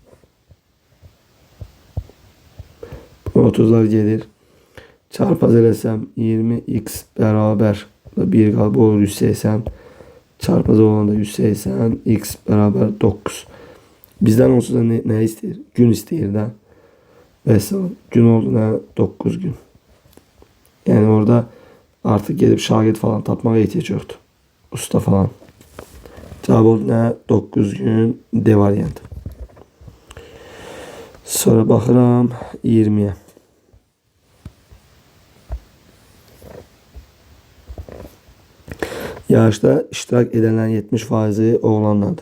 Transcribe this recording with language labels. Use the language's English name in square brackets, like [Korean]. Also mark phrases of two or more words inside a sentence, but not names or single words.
[Turkish] Bu 30'lar gelir. [Azerbaijani] Çarpaz eləsəm 20x bərabər 1 qalb olur 180. Çarpaz olanda 180 x bərabər 9. Bizdən onsuz da nə istəyir? Gün istəyir də. Vəssalam. Gün oldu nə? 9 gün. [Turkish] Yani orada artık gelip şagird falan tapmağa ihtiyaç yoktu. Usta falan. Cevap oldu nə? [Azerbaijani] 9 gün D variantı. Sonra baxıram 20'ye. [Turkish] Yarışda iştirak edenlerin 70%'i oğlanlardır.